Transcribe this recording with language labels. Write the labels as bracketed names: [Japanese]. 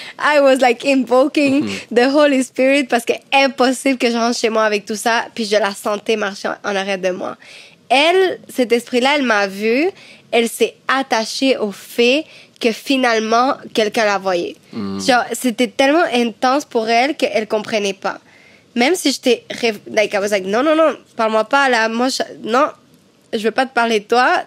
[English] I was like invoking the Holy Spirit [French] parce que impossible que je rentre chez moi avec tout ça. Puis je la sentais marcher en arrière de moi. Elle, cet esprit-là, elle m'a vue. Elle s'est attachée au fait que finalement, quelqu'un la voyait. Genre, c'était tellement intense pour elle qu'elle comprenait pas. Même si j'étais... [English] Like, I was like, [French] non, parle-moi pas, là. Moi, non, je veux pas te parler de toi.